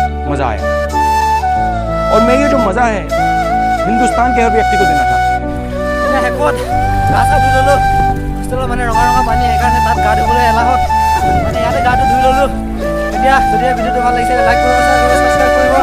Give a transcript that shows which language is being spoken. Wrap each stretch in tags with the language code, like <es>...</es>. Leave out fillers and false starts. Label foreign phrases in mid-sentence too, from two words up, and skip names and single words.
<hi>मजा आया और मैं ये जो मजा है हिंदुस्तान के हर व्यक्ति को देना चाहता हूँ।</hi> <as>মানে শেষত গা চা ধুই ল'লোঁ হোষ্টেলত মানে ৰঙা ৰঙা পানী সেইকাৰণে তাত গা ধুবলৈ এলাহত মানে ইয়াতে গাটো ধুই ল'লোঁ এতিয়া যদি ভিডিঅ'টো ভাল লাগিছে লাইক কৰিব</as>